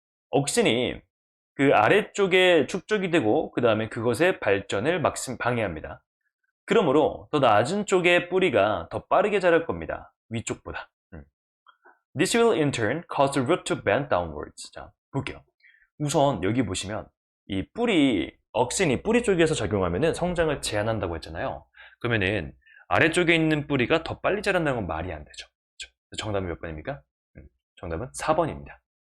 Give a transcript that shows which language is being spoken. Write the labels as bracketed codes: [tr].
[ko] 억신이 그 아래쪽에 축적이 되고 그 다음에 그것의 발전을 방해합니다. 그러므로 더 낮은 쪽의 뿌리가 더 빠르게 자랄 겁니다. 위쪽보다. [en] This will in turn cause the root to bend downwards. [ko] 자, 볼게요. 우선 여기 보시면 이 억신이 뿌리 쪽에서 작용하면은 성장을 제한한다고 했잖아요. 그러면은 아래쪽에 있는 뿌리가 더 빨리 자란다는 건 말이 안 되죠. 그렇죠? 정답은 몇 번입니까? 정답은 4번입니다.